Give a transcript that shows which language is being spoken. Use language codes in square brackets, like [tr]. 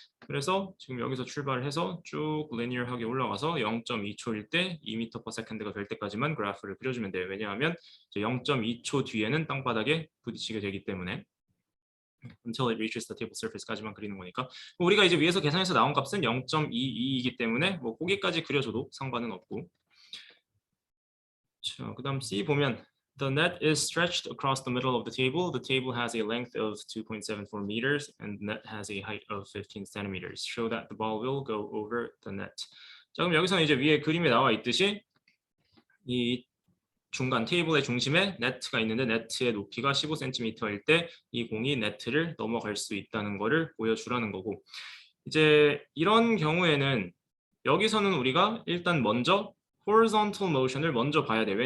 [ko] 그래서 지금 여기서 출발을 해서 쭉 linear하게 올라가서 0.2초일 때 2m per second가 될 때까지만 그래프를 그려주면 돼요. 왜냐하면 0.2초 뒤에는 땅바닥에 부딪히게 되기 때문에 [en] until it reaches the table surface [ko] 까지만 그리는 거니까. 우리가 이제 위에서 계산해서 나온 값은 0.22이기 때문에 뭐 거기까지 그려줘도 상관은 없고. 자, 그다음 C 보면 [en] the net is stretched across the middle of the table. The table has a length of 2.74 meters and the net has a height of 15 centimeters. Show that the ball will go over the net. [ko] 자, 그럼 여기서는 이제 위에 그림에 나와 있듯이 이 중간 테이블의 중심에 네트가 있는데 네트의 높이가 15cm일 때 이 공이 네트를 넘어갈 수 있다는 것을 보여주라는 거고, 이제 이런 경우에는 여기서는 우리가 일단 먼저 horizontal motion을 먼저 봐야 돼.